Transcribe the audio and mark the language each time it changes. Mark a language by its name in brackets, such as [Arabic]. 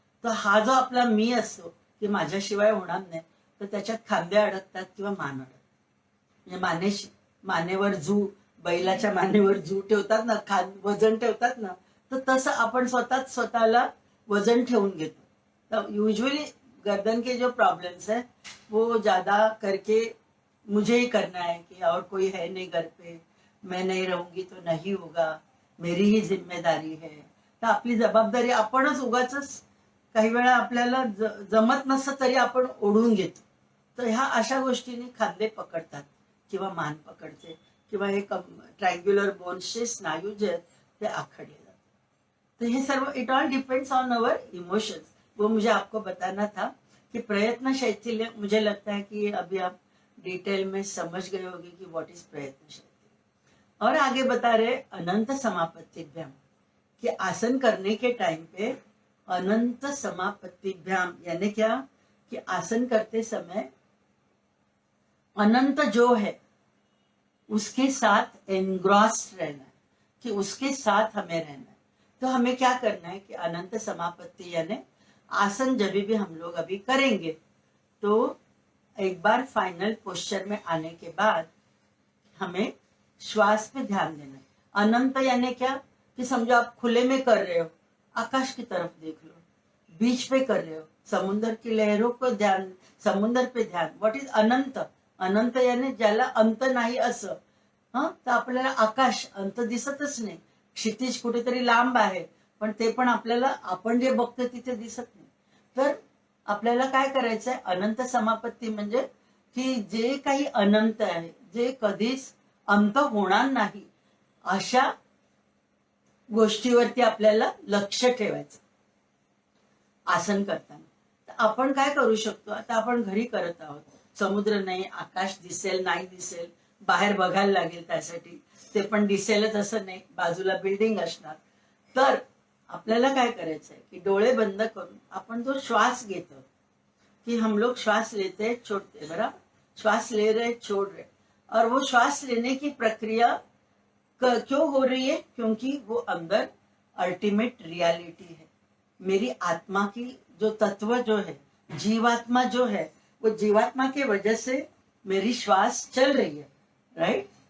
[Marathi] तर हा जो आपला मी असतो की माझ्याशिवाय होणार नाही, तर त्याच्यात खांदे अडकतात किंवा मान अडकतात। म्हणजे मानेवर जू, बैलाच्या मानेवर जू ठेवतात ना, वजन ठेवतात ना, तर तसं आपण स्वतःला वजन ठेवून घेतो। [Hindi] तर युजली गर्दन के जो प्रॉब्लम्स है वो ज्यादा करके मुझे ही करना है कि और कोई है नहीं घर पे, मैं नहीं रहूंगी तो नहीं होगा, मेरी ही जिम्मेदारी है। [Marathi] तर आपली जबाबदारी आपणच उगाच काही वेळा आपल्याला जमत नसतं तरी आपण ओढून घेतो। तर ह्या अशा गोष्टींनी खांदे पकडतात किंवा मान पकडते, किंवा हे ट्रायंग्युलर बोन्सचे स्नायू जे आहेत ते आखडले जातात। [Hindi] तो ये serve [English] It all depends on our emotions. [Hindi] वो मुझे आपको बताना था कि प्रयत्न शैथिल्य, मुझे लगता है कि अभी आप डिटेल में समझ गए होंगे कि व्हाट इज प्रयत्न शैथिल्य। और आगे बता रहे अनंत समापत्तिभ्याम, कि आसन करने के टाइम पे अनंत समापत्तिभ्याम यानी क्या, कि आसन करते समय अनंत जो है उसके साथ एनग्रॉस्ड रहना है, कि उसके साथ हमें रहना है। तो हमें क्या करना है कि अनंत समापत्ति यानी आसन जब भी हम लोग अभी करेंगे तो एक बार फाइनल पोस्चर में आने के बाद हमें श्वास पे ध्यान देना है। अनंत यानी क्या, कि समझो आप खुले में कर रहे हो, आकाश की तरफ देख लो, बीच पे कर रहे हो, समुद्र की लहरों को ध्यान, समुद्र पे ध्यान। [Marathi] व्हाट इज अनंत, अनंत यानी ज्याला अंत नाही असं। तर आपल्याला आकाश अंत दिसतच नाही, क्षितिज कुठेतरी लांब आहे, पण ते पण आपल्याला आपण जे बघतो तिथे दिसत नाही। तर आपल्याला काय करायचंय, अनंत समापत्ती म्हणजे की जे काही अनंत आहे, जे कधीच अंत होणार नाही अशा गोष्टीवरती आपल्याला लक्ष ठेवायचं आसन करताना. तर आपण काय करू शकतो, आता आपण घरी करत आहोत, समुद्र नाही, आकाश दिसेल नाही दिसेल, बाहेर बघायला लागेल, त्यासाठी ते पण दिसेलच असं नाही, बाजूला बिल्डिंग असणार. तर आपल्याला काय करायचंय की डोळे बंद करून आपण जो श्वास घेतो, [Hindi] कि हम लोग श्वास लेते हैं छोड़ते हैं, बराबर, श्वास ले रहे छोड़ रहे, और वो श्वास लेने की प्रक्रिया क्यों हो रही है, क्योंकि वो अंदर अल्टीमेट रियलिटी है, मेरी आत्मा की जो तत्व जो है, जीवात्मा जो है, वो जीवात्मा के वजह से मेरी श्वास चल रही है, राइट.